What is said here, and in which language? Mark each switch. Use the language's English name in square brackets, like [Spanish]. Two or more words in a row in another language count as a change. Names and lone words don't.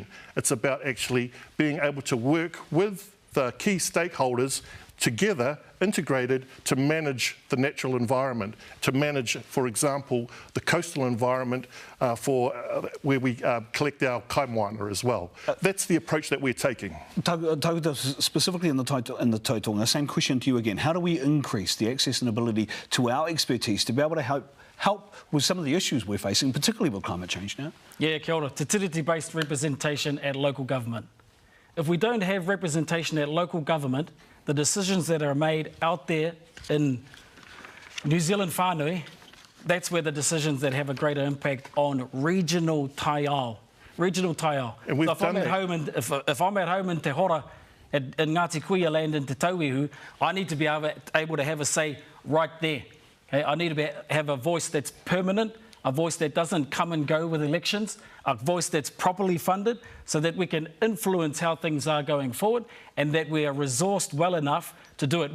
[English] It's about actually being able to work with the key stakeholders together, integrated, to manage the natural environment, to manage, for example, the coastal environment for where we collect our kaimoana as well. That's the approach that we're taking. Tākuta, specifically in the tautonga, same question to you again. How do we increase the access and ability to our expertise to be able to help with some of the issues we're facing, particularly with climate change now? Yeah, [Māori] kia ora. [English] Te tiriti-based representation at local government. If we don't have representation at local government, the decisions that are made out there in New Zealand whānui, that's where the decisions that have a greater impact on regional taiao. Regional taiao. And we've so if I'm at home in Te Hora, in Ngāti Kuia land in Te Tauihu, I need to be able to have a say right there. Okay? I need to have a voice that's permanent, a voice that doesn't come and go with elections, a voice that's properly funded so that we can influence how things are going forward and that we are resourced well enough to do it.